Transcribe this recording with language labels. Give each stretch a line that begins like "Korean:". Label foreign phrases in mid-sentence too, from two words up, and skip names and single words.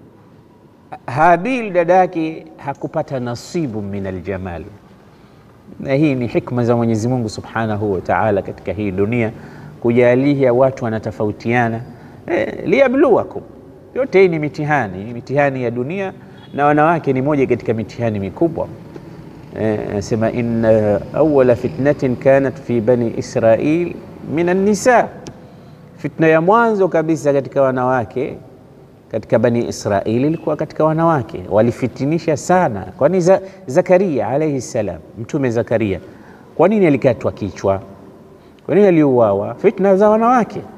Swahili: Habil dada yake hakupata nasibu
Arabic: من الجمال,
Swahili: na hii ni hikma za Mwenyezi Mungu
Arabic: سبحانه وتعالى
Swahili: katika hii dunia, kujalia watu wanatofautiana liyabluwakum. Yote hii ni mitihani ya dunia, na wanawake ni moja katika mitihani mikubwa.
Arabic: Nasema إن أول فتنة كانت في بني إسرائيل من النساء,
Swahili: fitna ya mwanzo kabisa katika wanawake katika bani Israili ilikuwa katika wanawake. Walifitinisha sana. Kwani Zakaria
Arabic: عليه السلام,
Swahili: mtume Zakaria, kwa nini alikatwa kichwa? Kwa nini aliuawa? Fitna za wanawake.